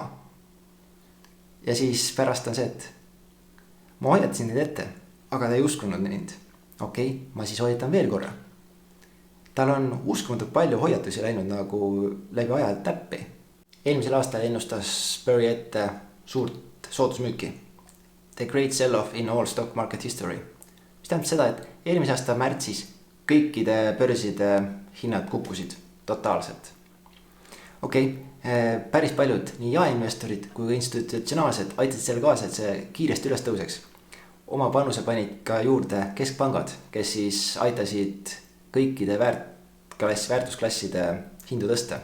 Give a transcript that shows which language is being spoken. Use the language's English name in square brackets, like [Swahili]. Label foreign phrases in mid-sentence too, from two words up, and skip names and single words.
[Estonian] Ja siis pärast on see, et ma hoiatasin neid ette, aga ta ei uskunud mind. Okei, ma siis hoiatan veel korra. Tal on uskumatult palju hoiatusi läinud nagu läbi aja täppi. Eelmisel aastal ennustas Burry ette suurt soodusmüüki. [English] The great sell-off in all stock market history. [Estonian] Mis tähendab seda, et eelmise aasta märtsis kõikide börside hinnad kukkusid totaalselt. Päris paljud, nii jaeinvestorid kui ka institutsionaalsed aitasid selle kaasa, et see kiiresti üles tõuseks. Oma panuse panid ka juurde keskpangad, kes siis aitasid kõikide väärtusklasside hindu tõsta.